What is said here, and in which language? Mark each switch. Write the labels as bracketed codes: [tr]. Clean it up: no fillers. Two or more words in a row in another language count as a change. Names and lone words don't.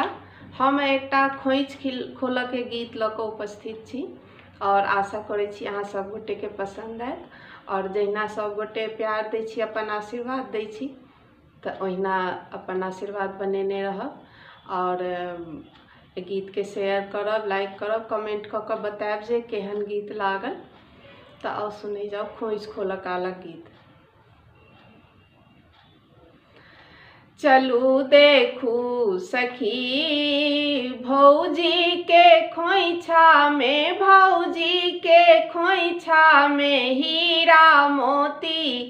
[mai] हम एकटा खोइच खोल के गीत ल के उपस्थित छी और आशा करे छी अहाँ सब गोटे के पसंद आयत। और जहिना सब गोटे प्यार दै छी, अपन आशीर्वाद दै छी, तो ओहिना अपन आशीर्वाद बनेने रहब। और गीत के शेयर करब, लाइक करब, कमेंट क के बतायब जे केहन गीत लागल। तो आओ सुने जाओ खोइच खोल काला गीत। चलू देखू सखी भौजी के खोइछा में, भौजी के खोइछा में हीरा मोती।